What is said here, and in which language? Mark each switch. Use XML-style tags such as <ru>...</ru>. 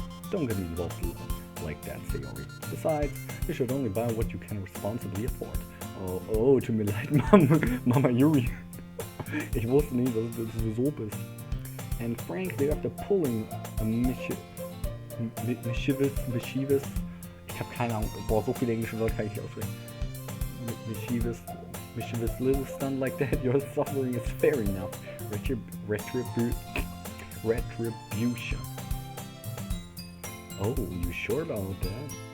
<en>Don't get me involved like that, Sayori. Besides, you should only buy what you can responsibly afford.</en> <de>Oh, tut mir leid, Mama Yuri. Ich wusste nie, dass du so bist.</de> <en>And frankly, after pulling a mischievous,</en> <de>ich habe keine Ahnung, boah, so viele englische Wörter kann ich nicht aussprechen.</de> <en>Mischievous little stunt like that, your suffering is fair enough. Retribution. Oh, you sure about that?</en>